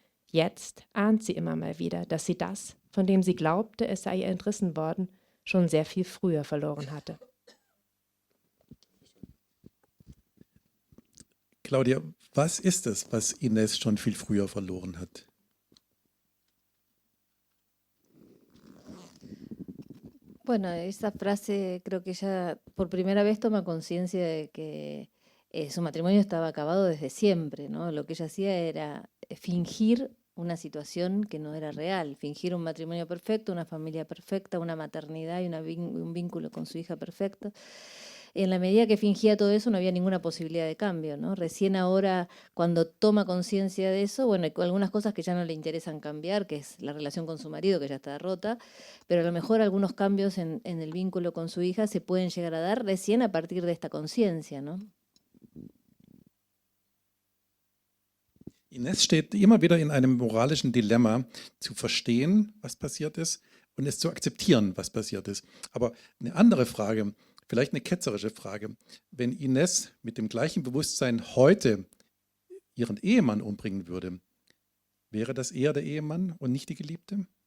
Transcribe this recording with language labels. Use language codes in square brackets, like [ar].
[de] Jetzt ahnt sie immer mal wieder, dass sie das, von dem sie glaubte, es sei ihr entrissen worden, schon sehr viel früher verloren hatte. Claudia, was ist es, was Ines schon viel früher verloren hat? [es] Bueno, esa frase creo que ella por primera vez toma conciencia de que su matrimonio estaba acabado desde siempre, ¿no? Lo que ella hacía era fingir una situación que no era real, fingir un matrimonio perfecto, una familia perfecta, una maternidad y un vínculo con su hija perfecto. En la medida que fingía todo eso no había ninguna posibilidad de cambio, ¿no? Recién ahora, cuando toma conciencia de eso, bueno, hay algunas cosas que ya no le interesan cambiar, que es la relación con su marido, que ya está rota, pero a lo mejor algunos cambios en el vínculo con su hija se pueden llegar a dar recién a partir de esta conciencia, ¿no? [de] Ines steht immer wieder in einem moralischen Dilemma, zu verstehen, was passiert ist und es zu akzeptieren, was passiert ist. Aber eine andere Frage, vielleicht eine ketzerische Frage, wenn Ines mit dem gleichen Bewusstsein heute ihren Ehemann umbringen würde, wäre das eher der Ehemann und nicht die Geliebte?